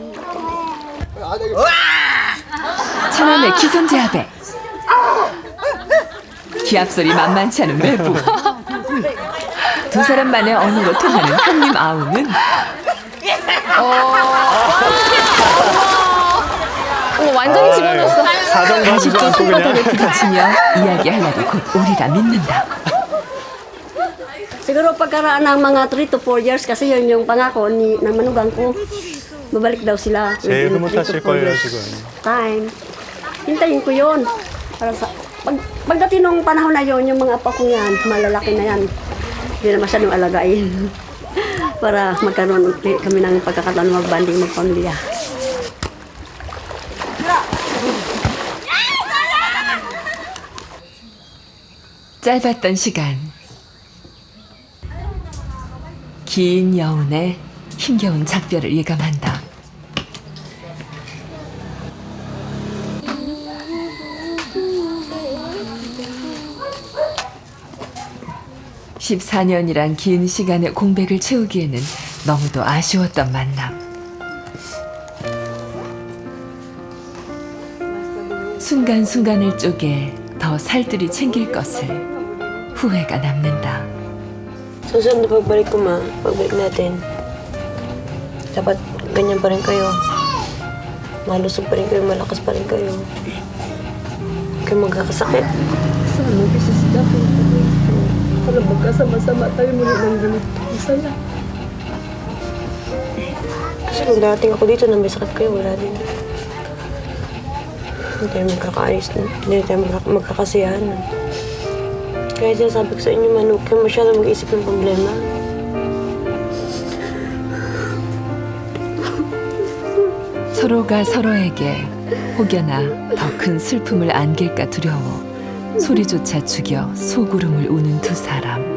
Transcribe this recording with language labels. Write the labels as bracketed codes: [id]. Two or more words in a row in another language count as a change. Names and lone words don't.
[ko] 처남의 기선제압에 기합소리 만만치 않은 매부. 두 사람만의 언어로 통하는 형님 아우는 완전히 집어넣었어. 다시 또 손바닥에 부딪히며 이야기할 날이 곧 오리라 믿는다. [tl] Siguro pagkaraan ng mga [en] 3 to 4 years [tl] kasi yun yung pangako ng manugang ko. Babalik daw sila. [ko] 제일 [en] within 3 to [ko] 흐뭇하실 [en] 4 [ko] 거예요, [en] years [ko] 지금. [tl] time. Hintayin ko yun. Para sa, pagdating nung panahon na yun, yung mga apo ko yan, malalaki na yan. Hindi na masyadong alagain. Para magkaroon ulit kami ng pagkakataon magbanding magpamilya. [ko] 짧았던 시간. 긴 여운에 힘겨운 작별을 예감한다. (14년이란) 긴 시간의 공백을 채우기에는 너무도 아쉬웠던 만남. 순간순간을 쪼개 더 살뜰히 챙길 것을 후회가 남는다. [tl] Susunod na pagbalik ko, ma. Pagbalik natin. Dapat ganyan pa rin kayo. Malusog pa rin kayo, malakas pa rin kayo. Huwag kayong magkakasakit. Sana kasi sila po. Para magkasama-sama tayo muli ng ganito. Sana. Kasi kung dating ako dito na may sakit kayo, wala din. Hindi tayo magkakaayos na. Hindi tayo magkakasiyahan. Kaya sinasabi ko sa inyo, man, huwag kayong masyadong mag-isip ng problema. [ko] 서로가 서로에게 혹여나 더 큰 슬픔을 안길까 두려워 소리조차 죽여 소구름을 우는 두 사람.